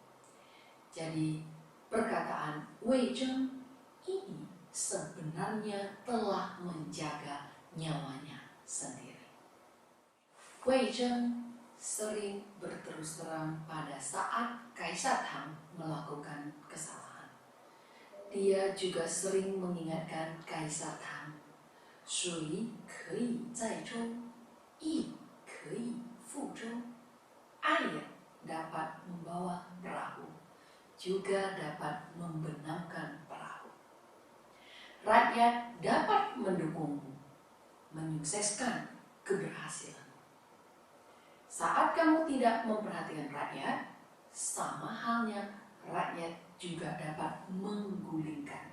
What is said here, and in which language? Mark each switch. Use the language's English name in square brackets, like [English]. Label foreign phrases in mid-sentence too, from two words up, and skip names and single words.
[Indonesian] Jadi perkataan Wei Zheng ini sebenarnya telah menjaga nyawanya sendiri. Wei Zheng sering berterus terang pada saat Kaisar Tang melakukan kesalahan. Dia juga sering mengingatkan Kaisar Tang, [Chinese] 水可以载舟，亦可以覆舟. [Indonesian] Air dapat membawa perahu, juga dapat membenamkan perahu. Rakyat dapat mendukungmu, menyukseskan keberhasilan. Saat kamu tidak memperhatikan rakyat, sama halnya rakyat juga dapat menggulingkan.